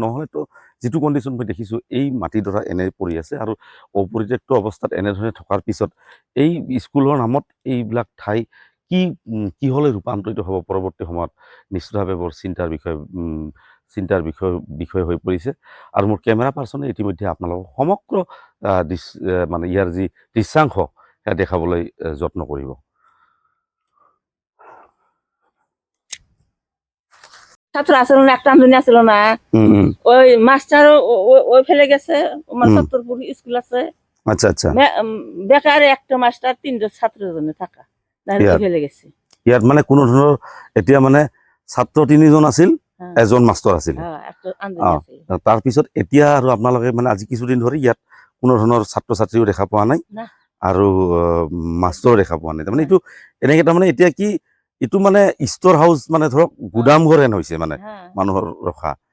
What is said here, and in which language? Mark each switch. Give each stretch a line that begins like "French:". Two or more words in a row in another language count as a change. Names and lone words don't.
Assamese: নহ'লেতো যিটো কণ্ডিশ্যন মই দেখিছোঁ, এই মাটিডৰা এনে পৰি আছে, আৰু অপৰিত্যক্ত অৱস্থাত এনেধৰণে থকাৰ পিছত এই স্কুলৰ নামত এইবিলাক ঠাই কিহলৈ ৰূপান্তৰিত হ'ব পৰৱৰ্তী সময়ত, নিশ্চিতভাৱে বৰ চিন্তাৰ বিষয় হৈ পৰিছে। আৰু মোৰ
English: camera person
Assamese: ইতিমধ্যে আপোনালোকক সমগ্ৰ মানে ইয়াৰ যি দৃশ্যাংশ সেয়া দেখাবলৈ যত্ন কৰিব।
Bangla: ছাত্র আসলো না, একটা আমদানি আসলো না, ওই মাস্টার ওই ফেলে গেছে, সত্তরপুর স্কুল আছে। আচ্ছা আচ্ছা, বেকার একটা মাস্টার 3জন ছাত্রের জন্য থাকা ফেলে গেছে।
Assamese: ইয়াত মানে কোনো ধৰণৰ এতিয়া মানে ছাত্ৰ 3জন আছিল, এজন মাষ্টৰ আছিল। তাৰপিছত এতিয়া আৰু আপোনালোকে মানে আজি কিছুদিন ধৰি ইয়াত কোনো ধৰণৰ ছাত্ৰ ছাত্ৰীও দেখা পোৱা নাই আৰু মাষ্টৰো দেখা পোৱা নাই। তাৰমানে এইটো এনেকৈ তাৰমানে এতিয়া কি এইটো মানে
English: store house,
Assamese: মানে ধৰক গুদামঘৰ হেন হৈছে, মানে মানুহৰ ৰখা।